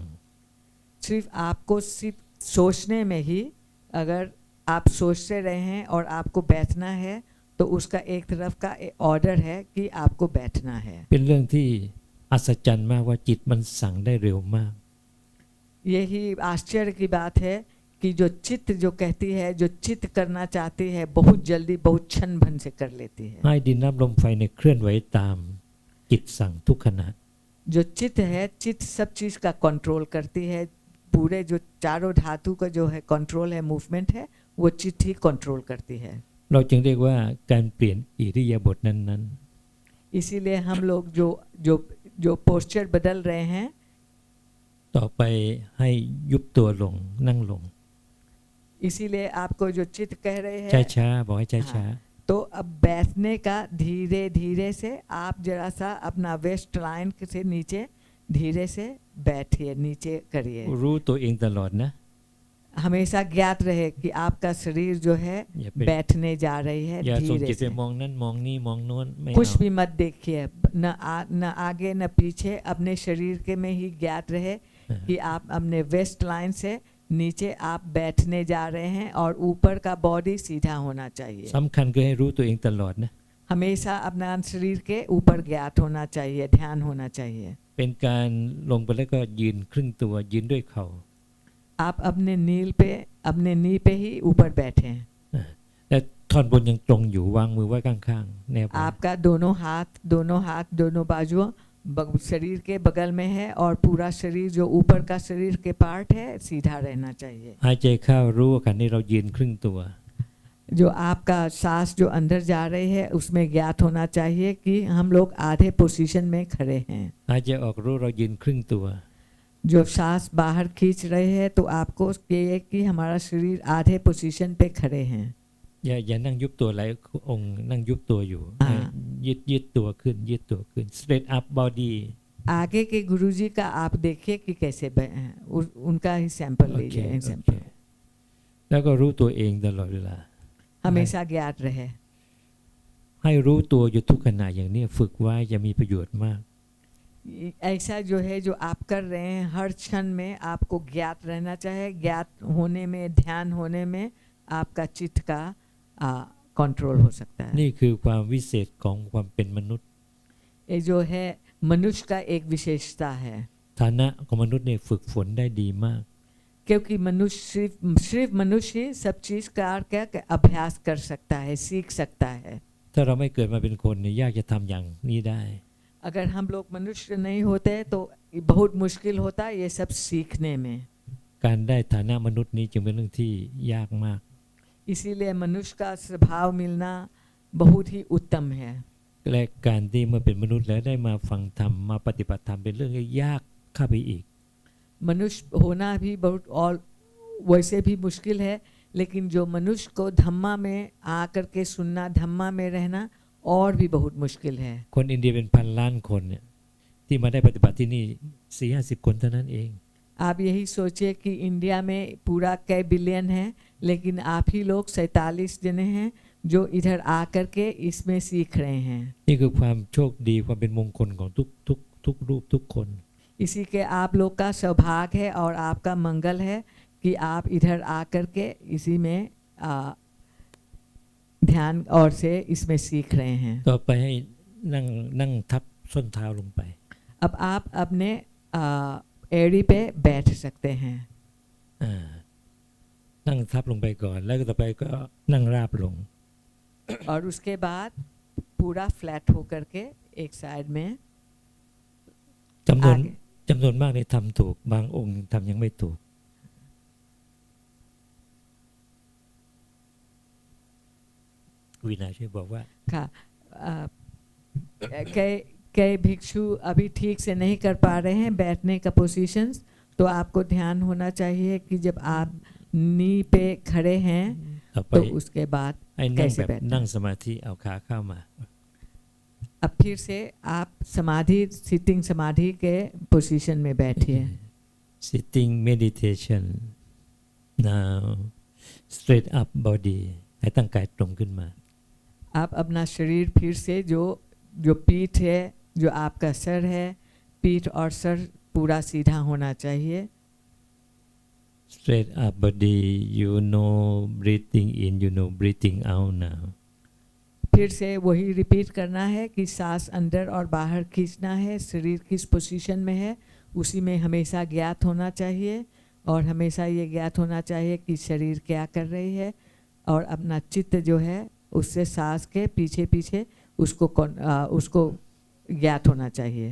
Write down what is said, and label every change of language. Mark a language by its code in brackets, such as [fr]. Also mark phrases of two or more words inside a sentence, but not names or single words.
[hi] सिर्फ आपको सिर्फ सोचने में ही अगर आप सोचते रहे हैं और आपको बैठना है तो उसका एक तरफ का ऑर्डर है कि आपको बैठना है। [th] เป็นเรื่องที่อัศจรรย์มากว่าจิตมันสั่งได้เร็วมาก [hi] यही आश्चर्य की बात है कि जो चित्त जो कहती है जो चित्त करना चाहती है बहुत जल्दी बहुत क्षण भन से कर लेती है। [th] ให้ดินน้ำลมไฟเนี่ยเคลื่อนไหวตามจิตสั่งทุกขณะ [hi] जो चित्त है चित्त सब चीज का कंट्रोल करती है। पूरे जो चारों धातु का जो है कंट्रोल है मूवमेंट है वो चित्त ही कंट्रोल करती है। [th] เราจึงเรียกว่าการเปลี่ยนอิริยาบถนั้น [hi] इसीलिए हम लोग जो पोस्चर बदल रहे हैं [th] ๆต่อไปให้ยุบตัวลงนั่งลง [hi] इसीलिए आपको जो चित्त कह रहे हैं [th] ช้าๆบอกให้ช้า [hi] तो अब बैठने का धीरे धीरे से आप जरा सा अपना [en] waist line [hi] से नीचे धीरे से बैठिए, नीचे करिए। [th] รู้ตัวเองตลอดนะ [hi] हमेशा ज्ञात रहे कि आपका शरीर जो है [th] อย่าไป [hi] बैठने जा रही है [th] อย่าส่ง [hi] धीरे [th] จิตไป [hi] से। [th] มองนั่นมองนี่มองโน้นไม่ [hi] कुछ [th] เอา [hi] भी मत देखिए, न आगे न पीछे, अपने शरीर के में ही ज्ञात रहे कि आप अपने [en] waist line [hi] से नीचे आप बैठने जा रहे हैं और ऊपर का बॉडी सीधा होना चाहिए। [th] สำคัญคือให้รู้ตัวเองตลอดนะ [hi] हमेशा अपना शरीर के ऊपर ज्ञात होना चाहिए, ध्यान होना चाहिए। [th] เป็นการลงไปแล้วก็ยืนครึ่งตัวยืนด้วยเข่า [hi] आप अपने अपने नी पे ही ऊपर बैठे हैं। [th] และท่อนบนยังตรงอยู่วางมือไว้ข้างๆแนบ [hi] आपका दोनों हाथ दोनों बाजुओं शरीर के बगल में है और पूरा शरीर जो ऊपर का शरीर के पार्ट है सीधा रहना चाहिए। [th] หายใจเข้ารู้ว่าขณะนี้เรายืนครึ่งตัว [hi] जो आपका सांस जो अंदर जा रही है उसमें ज्ञात होना चाहिए कि हम लोग आधे पोजीशन में खड़े हैं। [th] หายใจออกรู้เรายืนครึ่งตัว [hi] जो सांस बाहर खींच रहे हैं तो आपको ये कि हमारा शरीर आधे पोजीशन पे खड़े हैं। [th] อย่านั่งยุบตัวหลายองค์นั่งยุบตัวอยู่ยืดตัวขึ้นยืดตัวขึ้น [en] straight up body [hi] आगे के गुरुजी का आप देखिए कि कैसे उनका ही सैंपल [th] โอเค [hi] लीजिए, [th] โอเค [hi] सैंपल [th] แล้วก็รู้ตัวเองตลอดเวลา [hi] हमेशा ज्ञात रहे। [th] ให้รู้ตัวอยู่ทุกขณะอย่างนี้ฝึกไว้จะมีประโยชน์มาก [hi] ऐसा जो है जो आप कर रहे हैं हर क्षण में आपको ज्ञात रहना चाहिए। ज्ञात होने में, ध्यान होने में आपका चित्त का कंट्रोल हो सकता है। [th] นี่คือความวิเศษของความเป็นมนุษย์ [hi] ये जो है मनुष्य का एक विशेषता है, [th] ฐานะของมนุษย์เนี่ยฝึกฝนได้ดีมาก [hi] क्योंकि मनुष्य सिर्फ मनुष्य ही सब चीज का अभ्यास कर सकता है, सीख सकता है। [th] ถ้าเราไม่เกิดมาเป็นคนเนี่ยยากจะทำอย่างนี้ได้ [hi] अगर हम लोग मनुष्य नहीं होते तो बहुत मुश्किल होता ये सब सीखने में। [th] การได้ฐานะมนุษย์นี้จึงเป็นเรื่องที่ยากมาก [hi] इसीलिए मनुष्य का स्वभाव मिलना बहुत ही उत्तम है। [th] และการที่เมื่อเป็นมนุษย์แล้วได้มาฟังธรรมมาปฏิบัติธรรมเป็นเรื่องที่ยากเข้าไปอีก [hi] मनुष्य होना भी बहुत और वैसे भी मुश्किल है, लेकिन जो मनुष्य को धम्मा में आकर के सुनना, धम्मा में रहना और भी बहुत मुश्किल है। [th] คนอินเดียเป็นพันล้านคนเนี่ยที่มาได้ปฏิบัติที่นี่ 4-50 คนเท่านั้นเอง [hi] आप यही सोचिए कि इंडिया में पूरा कई बिलियन है, लेकिन आप ही लोग 47 जने हैं जो इधर आकर के इसमें सीख रहे हैं। [th] นี่คือความโชคดีความเป็นมงคลของทุกรูปทุกคน [hi] इसी के आप लोग का सौभाग्य है और आपका मंगल है कि आप इधर आकर के इसी में ध्यान और से इसमें सीख रहे हैं। [th] ต่อไปให้นั่งทับส้นเท้าลงไป [hi] अब आप अपने एड़ी पे बैठ सकते हैं। [th] นั่งทับลงไปก่อนแล้วก็ต่อไปก็นั่งราบลง [hi] और उसके बाद पूरा फ्लैट होकर के एक साइड में [th] จำนวน [hi] आगे [th] จำนวนมากเนี่ยทำถูกบางองค์ทำยังไม่ถูกวินาช่วยบอกว่า [hi] का कई भिक्षु अभी ठीक से नहीं कर पा रहे हैं बैठने का पोजीशंस, तो आपको ध्यान होना चाहिए कि जब आप नी पे खड़े हैं [th] ต่อไป [hi] तो उसके बाद [th] ให้นั่ง [hi] कैसे [th] แบบ [hi] बैठना [th] นั่งสมาธิเอาขาเข้ามา [hi] अब फिर से आप समाधि सिटिंग समाधि के पोजीशन में बैठिए। [en] sitting meditation now straight up body [th] ให้ตั้งกายตรงขึ้นมา [hi] आप अपना शरीर फिर से जो पीठ है, जो आपका सर है, पीठ और सर पूरा सीधा होना चाहिए। [en] straight up body you know breathing in you know breathing out now [hi] फिर से वही रिपीट करना है कि सांस अंदर और बाहर खींचना है। शरीर किस पोजीशन में है उसी में हमेशा ज्ञात होना चाहिए और हमेशा ये ज्ञात होना चाहिए कि शरीर क्या कर रही है और अपना चित्त जो है उससे सांस के पीछे पीछे उसको ज्ञात होना चाहिए।